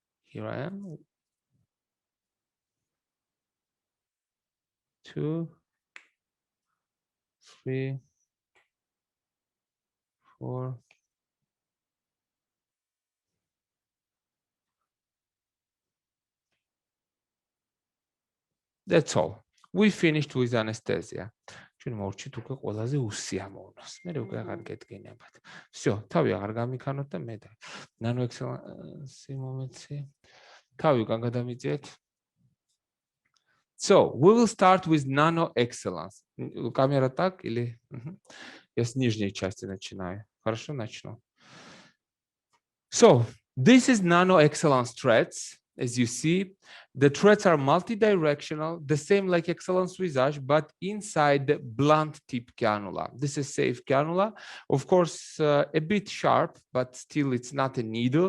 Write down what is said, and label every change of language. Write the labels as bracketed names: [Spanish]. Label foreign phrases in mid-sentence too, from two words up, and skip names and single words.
[English] Here I am. 2, 3, 4. That's all. We finished with anesthesia. [Georgian] ჩვენ მოვჭით უკვე ყველაზე უსიამოვნოს. მე უკვე აღარ გედგინებათ. всё, თავი აღარ გამიქანოთ და მე და ნანო ექსელენსი მომეცი. თავი უკან გადამიწიეთ. [English] So, we will start with nano excellence. [Russian] Камера так или? Я с нижней части начинаю. Хорошо, начну. [English] So, this is nano excellence threads. As you see, the threads are multi-directional, the same like excellence visage, but inside the blunt tip cannula. This is safe cannula, of course, a bit sharp, but still it's not a needle.